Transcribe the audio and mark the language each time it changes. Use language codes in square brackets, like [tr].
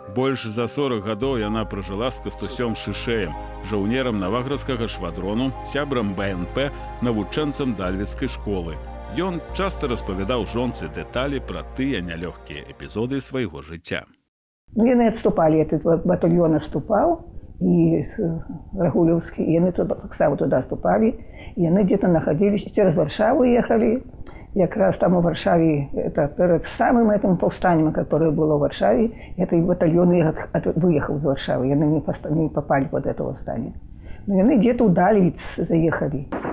[be] Больш за 40 гадоў яна пражыла з Кастусём Шышэем, жаўнерам наваградскага швадрону, сябрам БНП, навучэнцам дальвецкай школы. Ён часта распавядаў жонцы дэталі пра тыя нялёгкія эпізоды свайго жыцця. Яны адступалі, [ru] этот батальён [be] адступаў, і Рагулёўскі, і яны таксама туды адступалі. І яны дзе-то находились, цераз Варшаву ехалі. Якраз там у Варшаве, [ru] это перед самым этим повстанием, которое было в Варшаве, этот батальон выехал из Варшавы, яны не попали под это восстание. Но яны где-то у Дальвиц заехали.